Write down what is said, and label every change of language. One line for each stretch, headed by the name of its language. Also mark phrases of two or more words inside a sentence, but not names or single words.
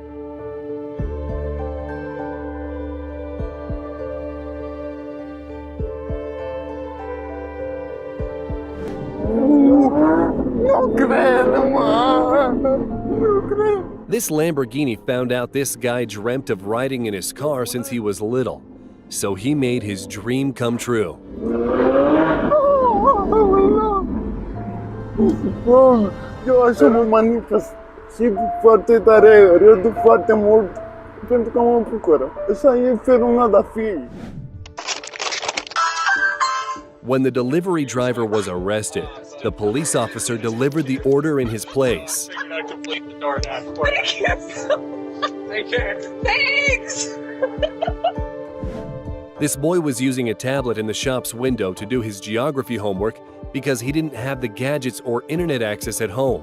English: This Lamborghini found out this guy dreamt of riding in his car since he was little, so he made his dream come true.
Portuguese: Eu acho uma manitas.
Romanian: Sigo foarte tare, râd foarte mult pentru că mă bucură. Așa e felul meu de a fi.
English: When the delivery driver was arrested, the police officer delivered the order in his place. Thanks! This boy was using a tablet in the shop's window to do his geography homework because he didn't have the gadgets or internet access at home.